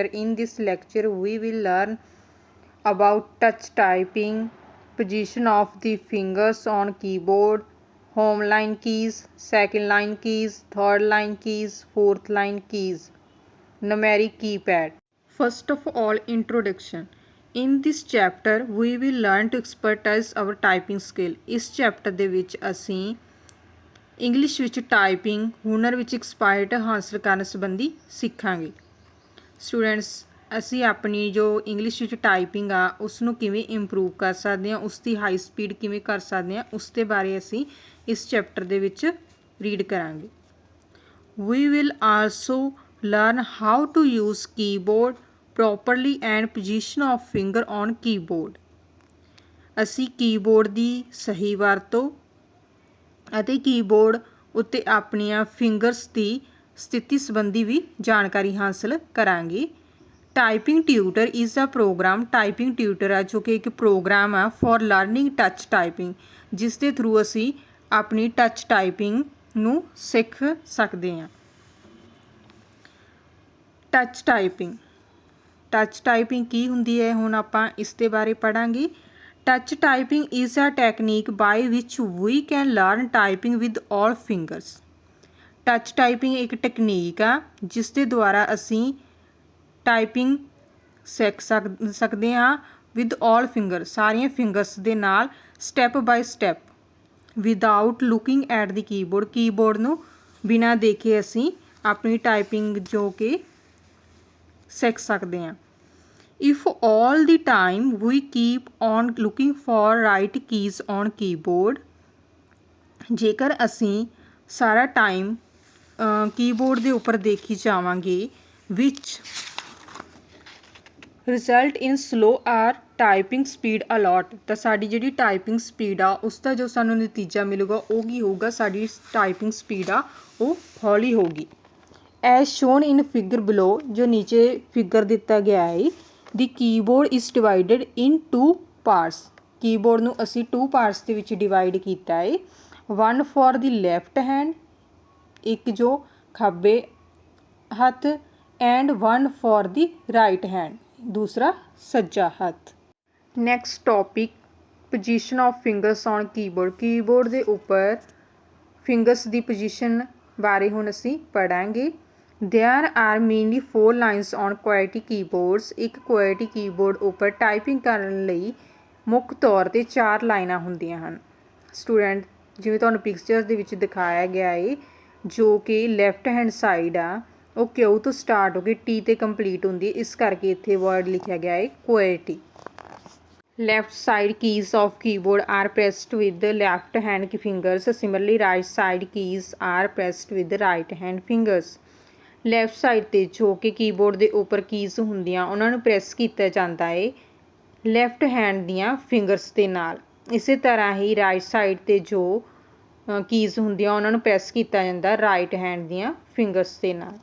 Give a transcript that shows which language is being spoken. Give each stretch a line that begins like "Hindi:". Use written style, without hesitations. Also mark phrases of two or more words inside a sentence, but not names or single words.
English: In this lecture we will learn about touch typing, position of the fingers on keyboard, home line keys, second line keys, third line keys, fourth line keys, numeric keypad. First of all, introduction. In this chapter we will learn to expertise our typing skill.
Punjabi: ਇਸ ਚੈਪਟਰ ਦੇ ਵਿੱਚ ਅਸੀਂ ਇੰਗਲਿਸ਼ ਵਿੱਚ ਟਾਈਪਿੰਗ ਹੁਨਰ ਵਿੱਚ ਐਕਸਪਰਟ ਹਾਸਲ ਕਰਨ ਸੰਬੰਧੀ ਸਿੱਖਾਂਗੇ। ਸਟੂਡੈਂਟਸ ਅਸੀਂ ਆਪਣੀ ਜੋ ਇੰਗਲਿਸ਼ ਵਿੱਚ ਟਾਈਪਿੰਗ ਆ ਉਸ ਨੂੰ ਕਿਵੇਂ ਇੰਪਰੂਵ ਕਰ ਸਕਦੇ ਹਾਂ, ਉਸ ਦੀ
English: high speed
Punjabi: ਕਿਵੇਂ ਕਰ ਸਕਦੇ ਹਾਂ, ਉਸ ਦੇ ਬਾਰੇ ਅਸੀਂ ਇਸ ਚੈਪਟਰ ਦੇ ਵਿੱਚ ਰੀਡ ਕਰਾਂਗੇ।
English: We will also learn how to use keyboard properly and position of finger on keyboard.
Punjabi: ਅਸੀਂ ਕੀਬੋਰਡ ਦੀ ਸਹੀ ਵਰਤੋਂ ਅਤੇ ਕੀਬੋਰਡ ਉੱਤੇ ਆਪਣੀਆਂ ਫਿੰਗਰਸ ਦੀ ਸਥਿਤੀ ਸੰਬੰਧੀ ਵੀ ਜਾਣਕਾਰੀ ਹਾਸਲ ਕਰਾਂਗੇ।
English: typing tutor is a program typing tutor
Punjabi: ਆ ਜੋ ਕਿ ਇੱਕ ਪ੍ਰੋਗਰਾਮ ਆ
English: for learning touch typing,
Punjabi: ਜਿਸ ਦੇ ਥਰੂ ਅਸੀਂ ਆਪਣੀ
English: touch typing
Punjabi: ਨੂੰ ਸਿੱਖ ਸਕਦੇ ਹਾਂ।
English: touch typing
Punjabi: ਕੀ ਹੁੰਦੀ ਹੈ, ਹੁਣ ਆਪਾਂ ਇਸ ਦੇ ਬਾਰੇ ਪੜ੍ਹਾਂਗੇ।
English: Touch typing is a technique by which we can learn typing with all fingers. Touch typing
Punjabi: ਇੱਕ ਟੈਕਨੀਕ ਆ ਜਿਸ ਦੇ ਦੁਆਰਾ ਅਸੀਂ ਟਾਈਪਿੰਗ ਸਿੱਖ ਸਕਦੇ ਹਾਂ
English: with all fingers,
Punjabi: ਸਾਰੀਆਂ ਫਿੰਗਰਸ ਦੇ ਨਾਲ
English: step by step without looking at the keyboard,
Punjabi: ਕੀਬੋਰਡ ਨੂੰ ਬਿਨਾਂ ਦੇਖੇ ਅਸੀਂ ਆਪਣੀ ਟਾਈਪਿੰਗ ਜੋ ਕਿ ਸਿੱਖ ਸਕਦੇ ਹਾਂ।
English: If all the time we keep on looking for right keys on keyboard,
Punjabi: ਜੇਕਰ ਅਸੀਂ ਸਾਰਾ ਟਾਈਮ ਕੀਬੋਰਡ ਦੇ ਉੱਪਰ ਦੇਖੀ ਜਾਵਾਂਗੇ
English: which result in slow or typing speed a lot,
Punjabi: ਤਾਂ ਸਾਡੀ ਜਿਹੜੀ
English: typing speed
Punjabi: ਆ ਉਸ ਦਾ ਜੋ ਸਾਨੂੰ ਨਤੀਜਾ ਮਿਲੂਗਾ ਉਹ ਕੀ ਹੋਊਗਾ, ਸਾਡੀ
English: typing speed
Punjabi: ਆ ਉਹ ਹੌਲੀ ਹੋਊਗੀ।
English: As shown in figure below,
Punjabi: ਜੋ ਨੀਚੇ ਫਿਗਰ ਦਿੱਤਾ ਗਿਆ ਹੈ,
English: the keyboard is divided in two parts.
Punjabi: ਕੀਬੋਰਡ ਨੂੰ ਅਸੀਂ
English: two parts
Punjabi: ਦੇ ਵਿੱਚ ਡਿਵਾਈਡ ਕੀਤਾ ਹੈ।
English: One for the left hand,
Punjabi: ਇੱਕ ਜੋ ਖੱਬੇ ਹੱਥ,
English: and one for the right hand,
Punjabi: ਦੂਸਰਾ ਸੱਜਾ ਹੱਥ।
English: Next topic, position of fingers on keyboard.
Punjabi: ਕੀਬੋਰਡ ਦੇ ਉੱਪਰ ਫਿੰਗਰਸ ਦੀ ਪੋਜੀਸ਼ਨ ਬਾਰੇ ਹੁਣ ਅਸੀਂ ਪੜ੍ਹਾਂਗੇ।
English: There are mainly 4 lines on QWERTY keyboards.
Punjabi: ਇੱਕ QWERTY ਕੀਬੋਰਡ ਉੱਪਰ ਟਾਈਪਿੰਗ ਕਰਨ ਲਈ ਮੁੱਖ ਤੌਰ 'ਤੇ 4 ਲਾਈਨਾਂ ਹੁੰਦੀਆਂ ਹਨ। ਸਟੂਡੈਂਟ ਜਿਵੇਂ ਤੁਹਾਨੂੰ ਪਿਕਚਰ ਦੇ ਵਿੱਚ ਦਿਖਾਇਆ ਗਿਆ ਹੈ, ਜੋ ਕਿ
English: left hand side
Punjabi: ਆ ਉਹ ਕਿਊ ਤੋਂ ਸਟਾਰਟ ਹੋ ਕੇ ਟੀ 'ਤੇ ਕੰਪਲੀਟ ਹੁੰਦੀ ਹੈ, ਇਸ ਕਰਕੇ ਇੱਥੇ ਵਰਡ ਲਿਖਿਆ ਗਿਆ ਹੈ QWERTY।
English: Left side keys of keyboard are pressed with the left hand fingers. Similarly, right side keys are pressed with the right hand fingers. left side
Punjabi: 'ਤੇ ਜੋ ਕਿ ਕੀਬੋਰਡ ਦੇ ਉੱਪਰ ਕੀਜ਼ ਹੁੰਦੀਆਂ ਉਹਨਾਂ ਨੂੰ ਪ੍ਰੈਸ ਕੀਤਾ ਜਾਂਦਾ ਹੈ
English: left hand
Punjabi: ਦੀਆਂ ਫਿੰਗਰਸ ਦੇ ਨਾਲ। ਇਸੇ ਤਰ੍ਹਾਂ ਹੀ
English: right side
Punjabi: 'ਤੇ ਜੋ ਕੀਜ਼ ਹੁੰਦੀਆਂ ਉਹਨਾਂ ਨੂੰ ਪ੍ਰੈਸ ਕੀਤਾ ਜਾਂਦਾ
English: right hand
Punjabi: ਦੀਆਂ ਫਿੰਗਰਸ ਦੇ ਨਾਲ।